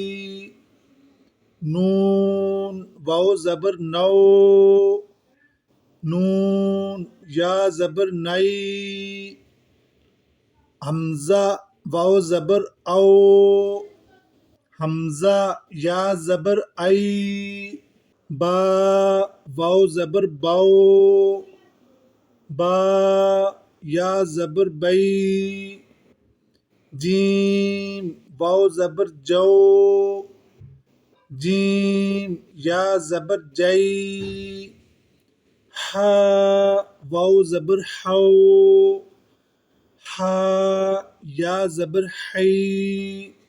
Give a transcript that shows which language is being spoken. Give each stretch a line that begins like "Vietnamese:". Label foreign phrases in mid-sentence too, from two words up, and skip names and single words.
Urdu: نون واو زبر نو نون یا زبر نئی حمزہ واو زبر او حمزہ یا زبر ای با واو زبر بو با یا زبر بئی جیم واو زبر جو جیم یا زبر جئی ہا واو زبر حو ہا یا زبر حی،